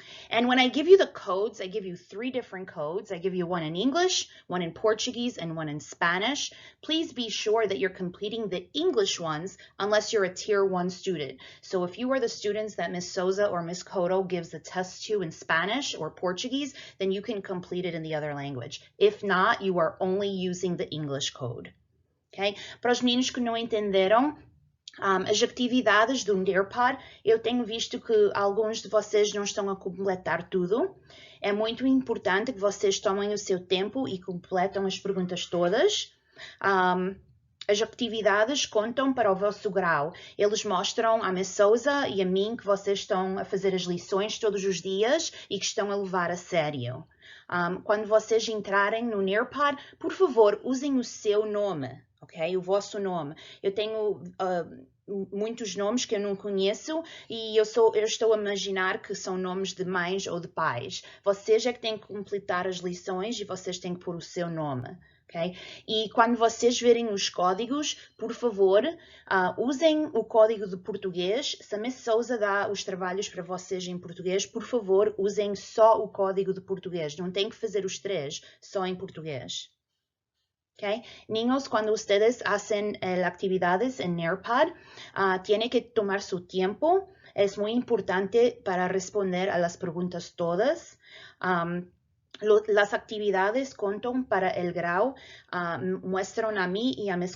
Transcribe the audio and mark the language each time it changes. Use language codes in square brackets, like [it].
[en] And when I give you the codes, I give you 3 different codes. I give you one in English, one in Portuguese, and one in Spanish. Please be sure that you're completing the English ones unless you're a Tier 1 student. So if you are the students that Ms. Souza or Ms. Cotto gives the test to in Spanish or Portuguese, then you can complete it in the other language. If not, you are only using the English code. Okay? [pt] Para os meninos que não entenderam, as atividades do Nearpod, eu tenho visto que alguns de vocês não estão a completar tudo. É muito importante que vocês tomem o seu tempo e completam as perguntas todas. As atividades contam para o vosso grau. Eles mostram a Ms. Souza e a mim que vocês estão a fazer as lições todos os dias e que estão a levar a sério. Quando vocês entrarem no Nearpod, por favor, usem o seu nome. Ok? O vosso nome. Eu tenho muitos nomes que eu não conheço e eu estou a imaginar que são nomes de mães ou de pais. Vocês é que têm que completar as lições e vocês têm que pôr o seu nome. Okay? E quando vocês verem os códigos, por favor, usem o código de português. Se a Ms. Souza dá os trabalhos para vocês em português, por favor, usem só o código de português. Não tem que fazer os 3, só em português. [en] Okay. [es] Niños, cuando ustedes hacen actividades en Nearpod, tienen que tomar su tiempo. Es muy importante para responder a las preguntas todas. Las actividades contan para el grado, muestran a mí y a Ms.